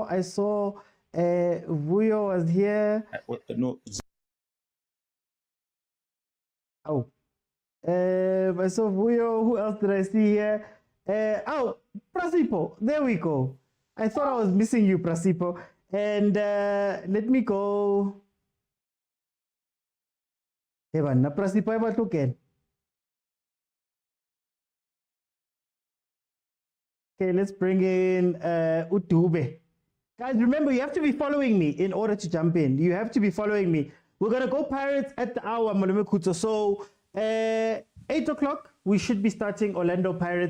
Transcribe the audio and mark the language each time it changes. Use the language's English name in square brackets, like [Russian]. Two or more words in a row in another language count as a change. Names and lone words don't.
[English] I saw Vuyo was here. No. Oh. I saw Vuyo. Who else did I see here? Prasipo. There we go. I thought I was missing you, Prasipo. And let me go. Evan, na Prasipo eba token. Okay, let's bring in Utube. Guys, remember, you have to be following me in order to jump in. You have to be following me. We're going to go Pirates at the hour, Malume Kuto. So, 8 o'clock, we should be starting Orlando Pirates.